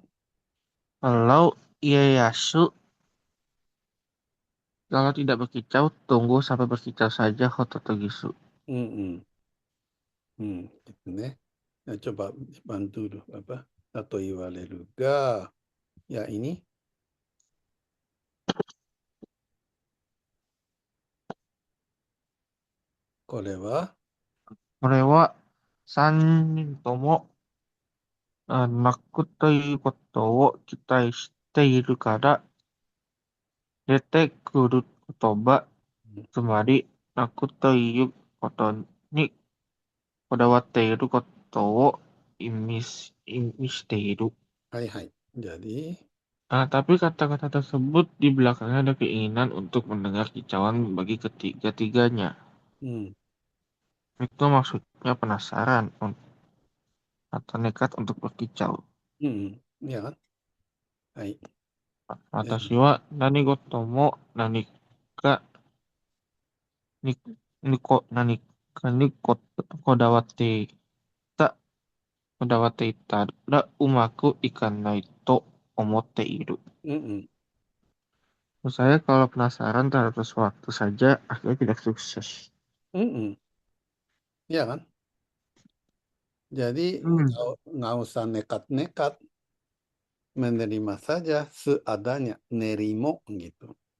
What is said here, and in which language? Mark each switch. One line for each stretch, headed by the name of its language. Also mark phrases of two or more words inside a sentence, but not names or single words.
Indonesian: Kalau Ieyasu kalau tidak berkicau, tunggu sampai berkicau saja Hototo Gisu. hmm, gitu nih. Nah, coba bantu dulu apa? Atau iwaleru ga. Ya ini,
Japanese: これは, これは3人とも泣くということを期待しているから出てくる言葉、つまり泣くということにこだわっていることを意味している。
Indonesian: hai. Jadi, Tapi kata-kata tersebut di belakangnya ada keinginan untuk mendengar kicauan bagi ketiga-tiganya. hmm, Itu maksudnya penasaran atau nekat untuk berkicau. ya kan? Hai.
Japanese: 私は何事も何かに、何かにこだわっていた、こだわっていたらうまくいかないと思っている. Mm-mm.
Indonesian: Menurut saya kalau penasaran terhadap sesuatu saja akhirnya tidak sukses. Mm-mm. Iya kan? Jadi nggak usah nekat-nekat, menerima saja seadanya, nerimo gitu.